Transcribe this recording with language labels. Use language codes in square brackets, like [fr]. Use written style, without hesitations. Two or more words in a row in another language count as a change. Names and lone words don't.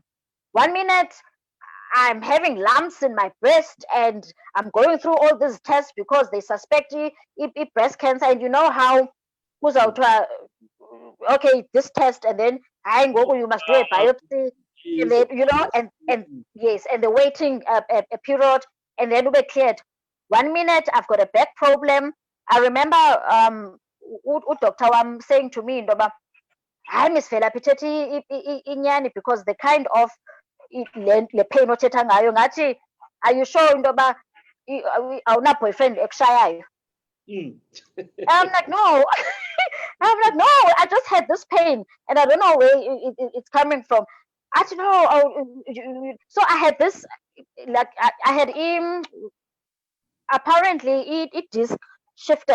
[en] 1 minute I'm having lumps in my breast and I'm going through all these tests because they suspect it breast cancer, and you know how who's out okay, this test, and then you must do a biopsy, and yes, and the waiting a period, and then we cleared. 1 minute I've got a back problem. I remember doctor saying to me, hi Miss Velaphi, inyani, because the kind of le pain [xh] othetha ngayo ngathi, [en] are you sure [xh] awuna boyfriend ekushayayo? [en] I'm like, no. I'm like, no, I just had this pain and I don't know where it's coming from. I don't know. So I had this, like I had apparently it disc shifted.